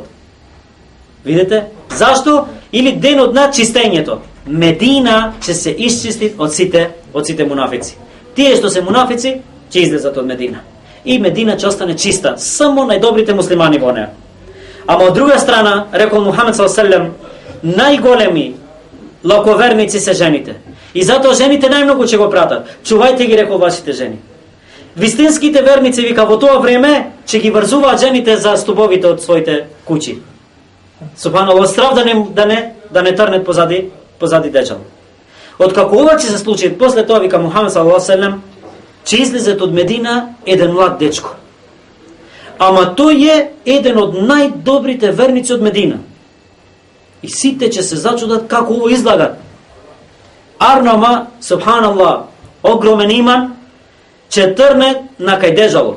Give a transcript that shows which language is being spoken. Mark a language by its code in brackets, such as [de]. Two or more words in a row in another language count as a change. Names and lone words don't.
[mk] Видите? Зашто? Или денот на чистењето. Медина ќе се исчисти од сите мунафици. Тие што се мунафици ќе излезат од Медина. И Медина ќе остане чиста, само најдобрите муслимани во неа. Ама од друга страна, рекол Мухамед [ar] صلى الله عليه وسلم, [mk] најголеми лаковерници се жените. И затоа жените најмногу ќе го пратат. Чувајте ги, рекол, вашите жени. Вистинските верници, вика, во тоа време ќе ги врзуваат жените за стубовите од своите куќи. Субханаллах, страв да не трнет позади деџал. Откако ова ќе се случи, после тоа, вика Мухамед [ar] صلى الله عليه وسلم, [mk] ќе излезет од Медина еден млад дечко. Ама тој е еден од најдобрите верници од Медина. И сите ќе се зачудат како ово изгледа. Арнама, субханаллах, огромен иман, ќе трне на кај деџалот.